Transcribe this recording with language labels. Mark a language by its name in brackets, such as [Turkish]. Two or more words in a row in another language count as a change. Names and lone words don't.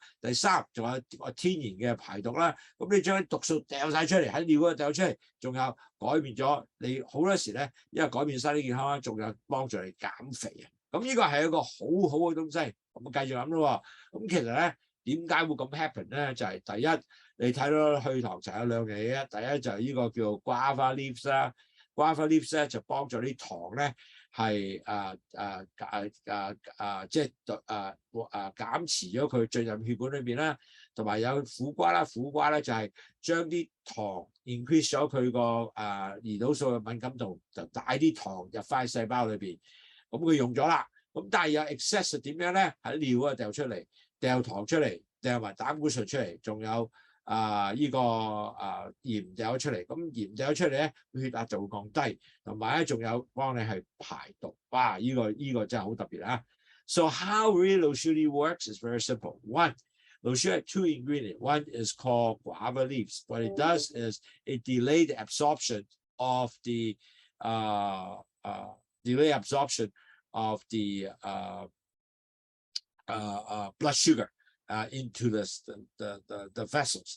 [Cantonese] 第三，仲有天然嘅排毒啦，咁你將啲毒素掉晒出嚟，喺尿嗰度掉出嚟，仲有改變咗你好多時咧，因為改變身體健康啦，仲有幫助你減肥啊。咁呢個係一個好好嘅東西，咁繼續諗咯。咁其實咧點解會咁 happen 咧？就係第一。你睇到去糖茶有2樣嘢啊，第一就係呢個叫 [English] guava leaves [Cantonese] 啦 ， [English] guava leaves [Cantonese] 咧就幫助啲糖咧係即係減持咗佢進入血管裏邊啦。同埋有苦瓜啦，苦瓜咧就係將啲糖 increase 咗佢個胰島素嘅敏感度，就帶啲糖入翻細胞裏邊。咁佢用咗啦，咁但係有 excess 點樣咧？喺尿啊掉出嚟，掉糖出嚟，掉埋膽固醇出嚟，仲有鹽掉咗出嚟。咁鹽掉咗出嚟咧，血壓就會降低，同埋咧仲有幫你係排毒。哇！呢個真係好特別啊！ [English] So how really Lowsutea works is very simple. One, Lowsutea has two ingredients. One is called guava leaves. What it does is it delays the absorption of the blood sugar into the vessels.